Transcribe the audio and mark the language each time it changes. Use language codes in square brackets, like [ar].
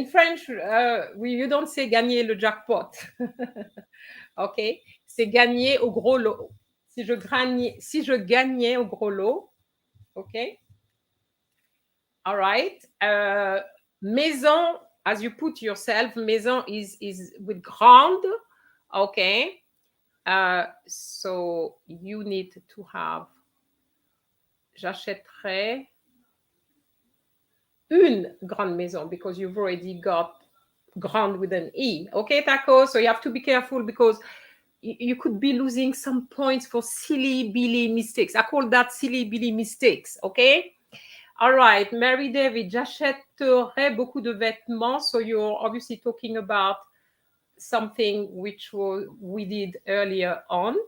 [en] In French, you don't say [fr] gagner le jackpot. Okay. C'est gagner au gros lot. Si je gagnais au gros lot. [en] Okay. All right. Maison, as you put yourself, maison is with grande. Okay. So you need to have j'achèterai [fr] une grande maison [en] because you've already got grande with an E. Okay, Taco? So you have to be careful because you could be losing some points for silly billy mistakes. I call that silly billy mistakes. Okay? All right, [fr] Mary David, j'achèterai beaucoup de vêtements. [en] So you're obviously talking about something which we did earlier on.